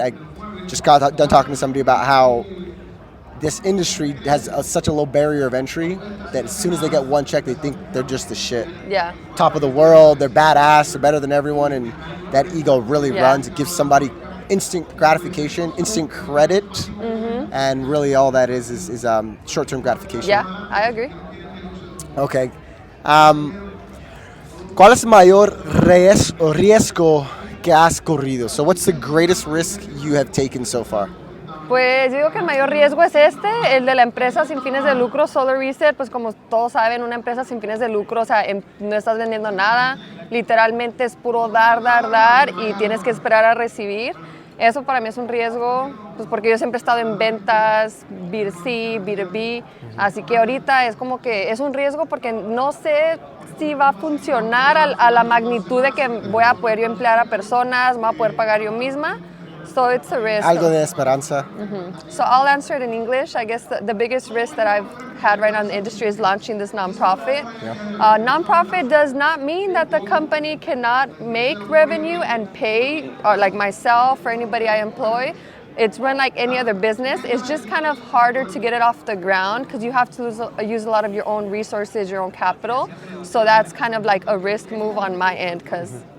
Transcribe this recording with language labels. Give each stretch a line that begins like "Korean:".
English: I just got done talking to somebody about how this industry has such a low barrier of entry that as soon as they get one check, they think they're just the shit. Yeah. Top of the world, they're badass, they're better than everyone, and that ego really runs. It gives somebody instant gratification, instant credit, and really all that is short-term gratification. Yeah, I agree. Okay.
Spanish: ¿Cuál es el mayor riesgo que has corrido?
English: So what's the greatest risk you have taken so far?
Spanish: Pues yo digo que el mayor riesgo es el de la empresa sin fines de lucro, Xolar Reset, pues como todos saben, una empresa sin fines de lucro, o sea, no estás vendiendo nada, literalmente es puro dar y tienes que esperar a recibir. Eso para mí es un riesgo, pues porque yo siempre he estado en ventas, B2C, B2B, así que ahorita es como que es un riesgo porque no sé si va a funcionar a la magnitud de que voy a poder yo emplear a personas, me voy a poder pagar yo misma.
English: So it's a risk.
Spanish: Algo de esperanza.
English: So I'll answer it in English. I guess the biggest risk that I've had right now in the industry is launching this nonprofit. Yeah. Nonprofit does not mean that the company cannot make revenue and pay, or like myself or anybody I employ. It's run like any other business. It's just kind of harder to get it off the ground because you have to use a lot of your own resources, your own capital. So that's kind of like a risk move on my end because